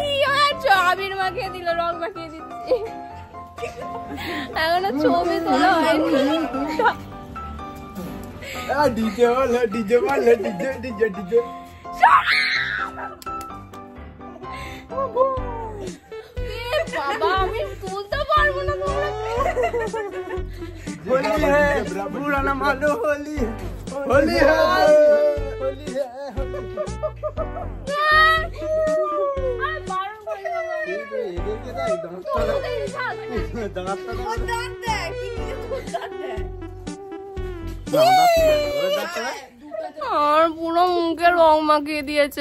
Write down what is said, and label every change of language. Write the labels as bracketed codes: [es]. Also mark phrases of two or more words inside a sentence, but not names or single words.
[bn] ওরা আবির মাখিয়ে দিল, রং মাখিয়ে দিচ্ছে। এখনো ছবি তোলা হয়নি। ডিজে বলো, ডিজে বলো, ডিজে ডিজে ডিজে। বাবা আমি তুলতে পারবো না। [hi] होली है पुराना मानो होली होली है होली है [bn] আর পুরো মুখে রং মাখিয়ে দিয়েছে।